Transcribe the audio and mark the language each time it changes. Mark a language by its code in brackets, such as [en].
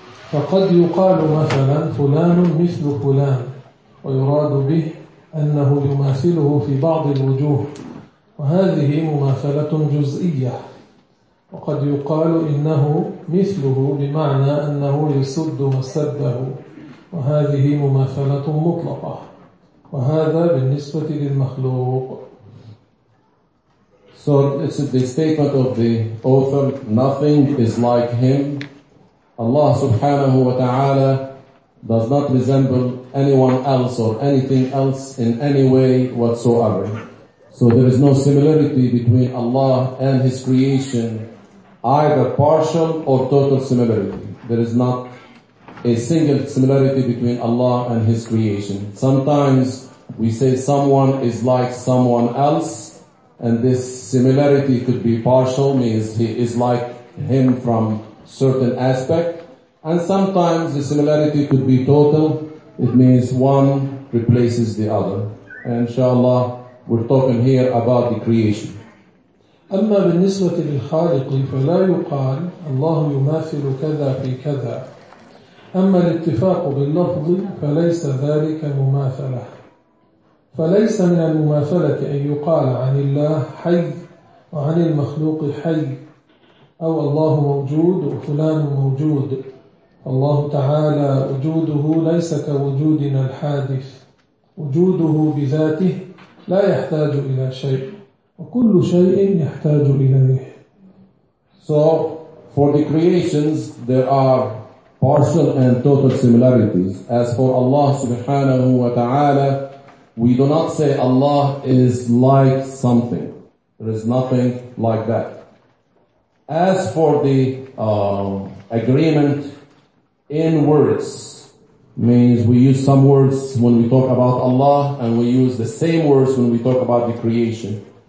[ar] فقد يقال مثلا: فلان مثل فلان، ويراد به أنه يماثله في بعض الوجوه، وهذه مماثلة جزئية. وقد يقال إنه مثله بمعنى أنه يسد مسده، وهذه مماثلة مطلقة، وهذا بالنسبة للمخلوق. [en] So it's the statement of the author: nothing is like him. Allah [ar] سبحانه وتعالى [en] does not resemble anyone else or anything else in any way whatsoever. So there is no similarity between Allah and his creation, either partial or total similarity. There is not a single similarity between Allah and his creation. Sometimes we say someone is like someone else, and this similarity could be partial, means he is like him from certain aspect. And sometimes the similarity could be total, it means one replaces the other. And inshallah, we're talking here about the creation. [ar] أما بالنسبة للخالق فلا يقال الله يماثل كذا في كذا، أما الاتفاق باللفظ فليس ذلك مماثلة. فليس من المماثلة أن يقال عن الله حي وعن المخلوق حي، أو الله موجود وفلان موجود. الله تعالى وجوده ليس كوجودنا الحادث، وجوده بذاته لا يحتاج إلى شيء، وكل شيء يحتاج إليه. [en] So for the creations there are partial and total similarities. As for Allah subhanahu wa ta'ala, we do not say Allah is like something. There is nothing like that. As for the agreement in words, means we use some words when we talk about Allah and we use the same words when we talk about the creation.